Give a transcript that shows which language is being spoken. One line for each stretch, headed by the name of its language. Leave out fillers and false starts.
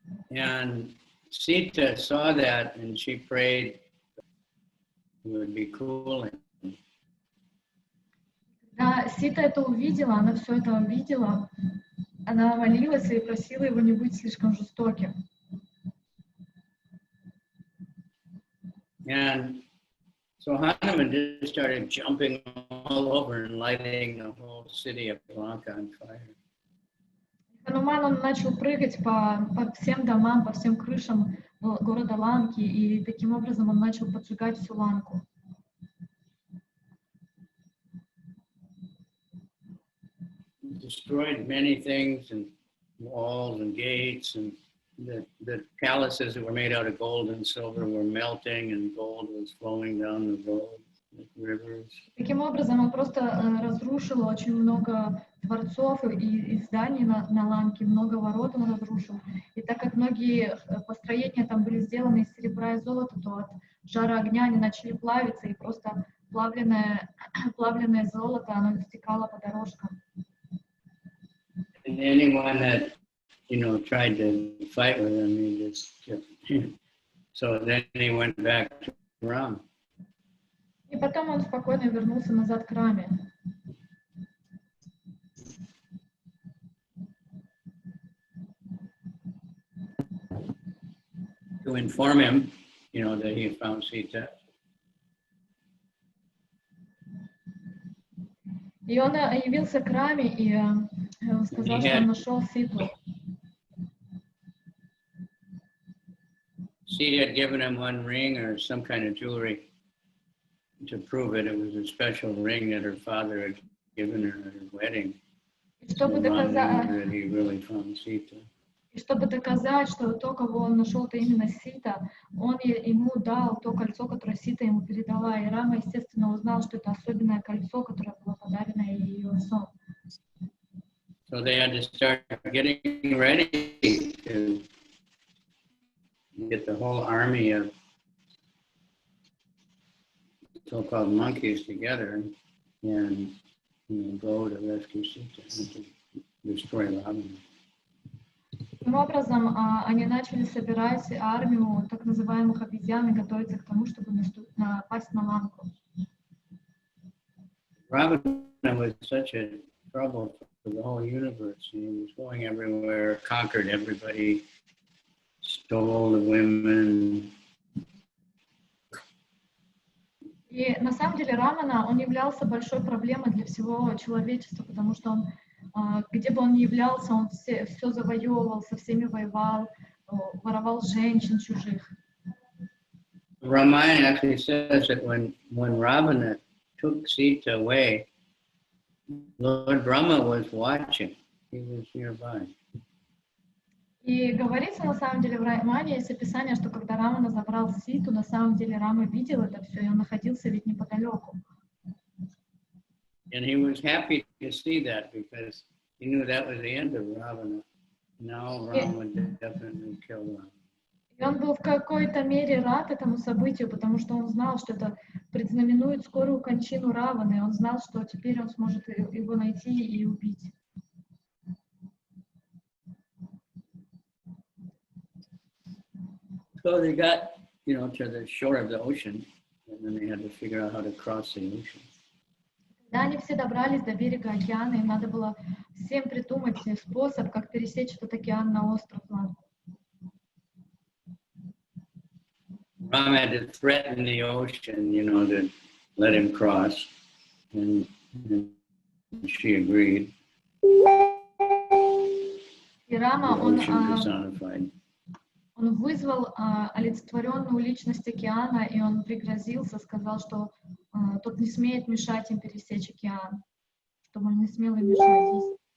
English: And Sita saw that, and she prayed it would be cooling.
Russian: Когда Сита это увидела, она все это увидела, она молилась и просила его не быть слишком жестоким.
English: And so Hanuman just started jumping all over and lighting the whole city of Lanka on fire.
Russian: Хануман, он начал прыгать по всем домам, по всем крышам города Ланки, и таким образом он начал поджигать всю Ланку.
English: Destroyed many things, and walls and gates, and the palaces that were made out of gold and silver were melting, and gold was flowing down the road, like rivers.
Russian: Таким образом, он просто разрушил очень много дворцов и зданий на Ланке, много ворот он разрушил. И так как многие построения там были сделаны из серебра и золота, то от жара огня они начали плавиться, и просто плавленное золото, оно стекало по дорожкам.
English: And anyone that, tried to fight with him, he just so then he went back to Rama.
Russian: И потом он спокойно вернулся назад к Раме.
English: To inform him, that he had found Sita.
Russian: И он явился к Раме и сказал, что он нашел Ситу.
English: Sita had given him one ring or some kind of jewelry to prove it. It was a special ring that her father had given her at her wedding.
Russian: И чтобы
English: That he really found Sita.
Russian: И чтобы доказать, что то, кого он нашел, это именно Сита, он ему дал то кольцо, которое Сита ему передала. И Рама, естественно, узнал, что это особенное кольцо, которое было подарено ее отцом.
English: So they had to start getting ready to get the whole army of so-called monkeys together and go to rescue Sita and to destroy Ravana.
Russian: Таким образом, они начали собирать армию так называемых обезьян и готовиться к тому, чтобы напасть на Ланку.
English: Ravana was such a trouble for the whole universe. He was going everywhere, conquered everybody, stole the women.
Russian: И на самом деле Рамана, он являлся большой проблемой для всего человечества, потому что он, где бы он ни являлся, он все завоевывал, со всеми воевал, воровал женщин чужих.
English: Ramayana actually says that when Ravana took Sita away, Lord Rama was watching. He was nearby.
Russian: И говорится на самом деле в Рамане, есть описание, что когда Рамана забрал Ситу, на самом деле Рама видел это все, и он находился ведь неподалеку.
English: And he was happy to see that because he knew that was the end of Ravana. Now Rama would definitely kill Rama.
Russian: И он был в какой-то мере рад этому событию, потому что он знал, что это предзнаменует скорую кончину Раваны. Он знал, что теперь он сможет его найти и убить.
English: So they got, to the shore of the ocean, and then they had to figure out how to cross the ocean.
Russian: Когда они все добрались до берега океана, им надо было всем придумать способ, как пересечь этот океан на остров Ланку.
English: Rama had to threaten the ocean, to let him cross, and she agreed.
Russian: И Рама,
English: personified.
Russian: он вызвал олицетворенную личность океана, и он пригрозился, сказал, что тот не смеет мешать им пересечь океан, чтобы он не смел им мешать.